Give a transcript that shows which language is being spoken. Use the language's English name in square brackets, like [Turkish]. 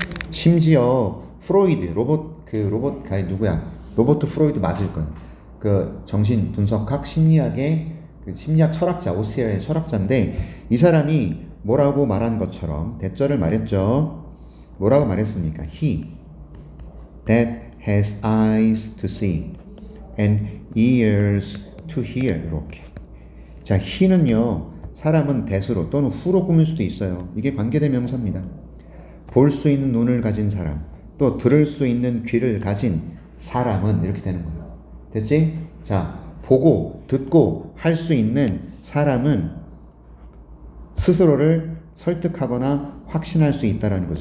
[Korean] 심지어 프로이드 로봇 누구야? 로버트 프로이드 맞을 건. 그 정신 분석학 심리학의 그 심리학 철학자, 오스트리아의 철학자인데 이 사람이 뭐라고 말한 것처럼 대절을 말했죠. 뭐라고 말했습니까? [English] He that has eyes to see and ears to hear. [Korean] 이렇게. 자, he는요. 사람은 that으로 또는 who로 꾸밀 수도 있어요. 이게 관계대명사입니다. 볼 수 있는 눈을 가진 사람, 또 들을 수 있는 귀를 가진 사람은 이렇게 되는 거예요. 됐지? 자, 보고 듣고 할 수 있는 사람은 스스로를 설득하거나 확신할 수 있다라는 거죠.